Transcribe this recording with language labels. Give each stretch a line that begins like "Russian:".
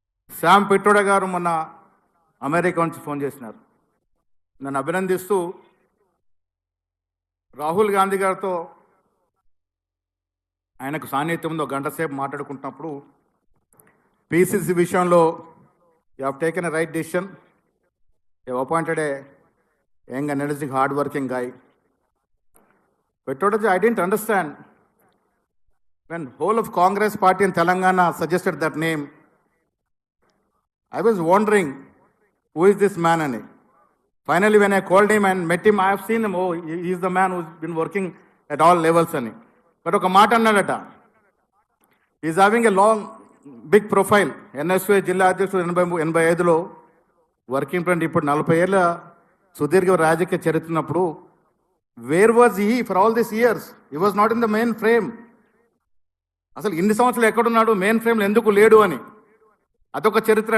Telugu: Sam Pitroda గారు మొన్న America నుంచి ఫోన్ చేసినారు, నన్ను అభినందిస్తూ రాహుల్ గాంధీ గారితో ఆయనకు సాన్నిహిత్యం ఉందో 1 గంట సేపు మాట్లాడుకుంటున్నప్పుడు, పిసిసి విషయంలో
English: You have taken a right decision, you have appointed a young energetic hard working guy. Petroda, I didn't understand when whole of Congress party in Telangana suggested that name. I was wondering who is this man
Telugu: ani.
English: Finally when I called him and met him, I have seen him, oh he is the man who's been working at all levels ani. But
Telugu: oka మాట అన్నాడట,
English: he is having a long big profile.
Telugu: NSU జిల్లా అధ్యక్షుడు 85లో working president, ఇప్పుడు 40 ఏళ్ళ సుదీర్ఘ రాజకీయ చరిత్రన్నప్పుడు
English: Where was he for all this years? He was not in the main frame.
Telugu: అసలు ఇన్ని సంవత్సరాలు ఎక్కడున్నాడు, మెయిన్ ఫ్రేమ్లో ఎందుకు లేడు అని అదొక చరిత్ర.